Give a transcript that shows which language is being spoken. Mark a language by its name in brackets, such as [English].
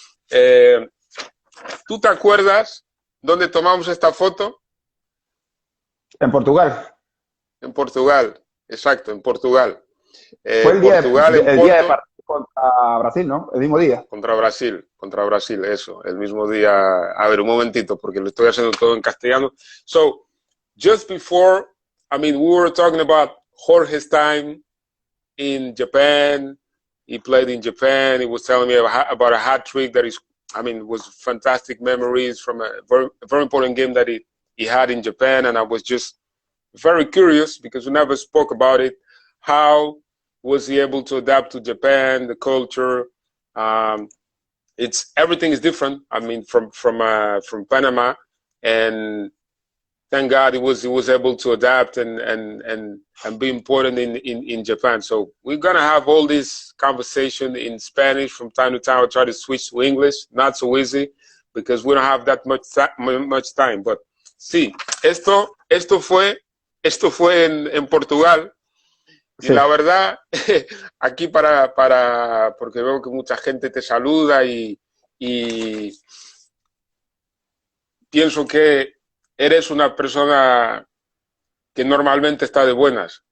[Spanish] Eh, ¿Tú te acuerdas dónde tomamos esta foto? En Portugal. En Portugal, exacto, en Portugal. Fue Portugal en el día de partido contra Brasil, ¿no? El mismo día. contra Brasil, eso, el mismo día. A ver, un momentito, porque lo estoy haciendo todo en castellano. [English] So, just before, I mean, we were talking about Jorge's time in Japan. He played in Japan. He was telling me about a hat trick that is, I mean, was fantastic memories from a very important game that he had in Japan. And I was just very curious because we never spoke about it. How was he able to adapt to Japan, the culture? Um, it's everything is different. I mean, from Panama, and thank God he was able to adapt and be important in Japan. So we're gonna have all this conversation in Spanish from time to time. I'll try to switch to English, not so easy because we don't have that much time. [Spanish] But sí, esto fue en Portugal. Y Sí, la verdad, aquí porque veo que mucha gente te saluda y pienso que eres una persona que normalmente está de buenas.